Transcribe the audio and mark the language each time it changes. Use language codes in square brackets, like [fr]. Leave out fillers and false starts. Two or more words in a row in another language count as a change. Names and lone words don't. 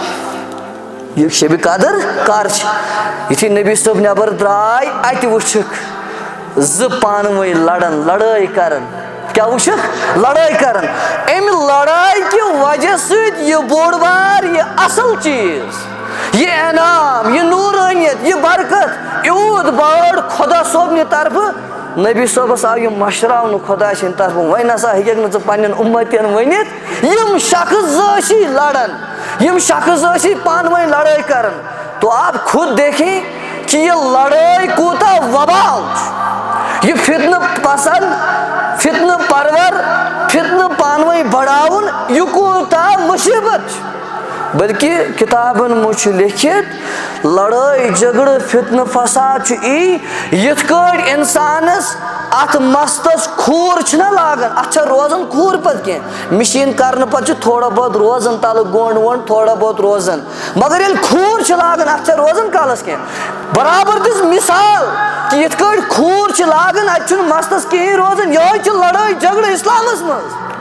[ks] یہ شبِ قدر کر چھِ یُتھُے نبی صٲب نٮ۪بر درٛاے اتہِ وٕچھکھ زٕ پانہٕ ؤنۍ لڑان لڑٲے کران کیاہ وٕچھکھ لڑٲے کران امہِ لڑٲے کہِ وجہ سۭتۍ یہِ بوٚڑ بار یہِ اصل چیٖز یہِ انعام یہِ نوٗرٲنیت یہِ برکت یوٗت بٔڑ خۄدا صٲبنہِ طرفہٕ نبی صٲبس آو یہِ مشراونہٕ خۄدا سٕنٛدِ طرفہٕ وۄنۍ نسا ہیٚککھ نہٕ ژٕ پننٮ۪ن اُمتین ؤنِتھ یِم شخص زٕ ٲسی لڑان یِم شخص ٲسی پانہٕ ؤنۍ لڑٲے کران [ur] تو آپ خود دیکھیں کہ [ks] یہ لڑٲے کوٗتاہ وبال چھُ یہِ فتنہٕ پسنٛد فتنہٕ پرور فتنہٕ پانہٕ ؤنۍ بڑاوُن یہِ کوٗتاہ مُصیبت چھُ بلکہ کتابن منٛز چھُ لیکھِتھ لڑٲے جھگڑٕ فتنہٕ فساد چھُ یِتھ کٲٹھۍ انسانس اتھ مستس کھوٗر چھِنہ لاگان اتھ چھا روزان کھوٗر پتہٕ کینٛہہ مشیٖن کرنہٕ پتہٕ چھُ تھوڑا بہت روزان تلہٕ گۄنٛڈ وۄنٛڈ تھوڑا بہت روزان مگر ییٚلہِ کھوٗر چھِ لاگان اتھ چھا روزان کالس کینٛہہ برابر دِژ مثال کہِ یِتھ کٲٹھۍ کھوٗر چھِ لاگان اتہِ چھُنہٕ مستس کہیٖنۍ روزان یِہوے چھِ لڑٲے جھگڑٕ اسلامس منٛز